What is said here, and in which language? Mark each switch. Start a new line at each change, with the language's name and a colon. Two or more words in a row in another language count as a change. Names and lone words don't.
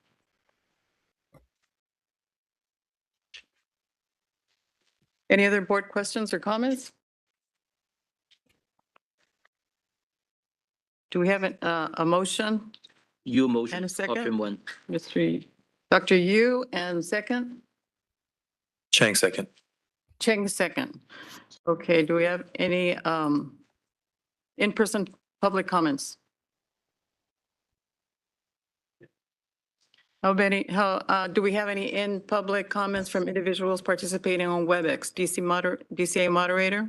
English: Any other board questions or comments? Do we have a motion? You And motion, a second? option 1. Dr. Yu, and second? Chang second. Cheng, second. Okay, do we have any in-person public comments? Do we have any in-public comments from individuals participating on WebEx? DCA moderator?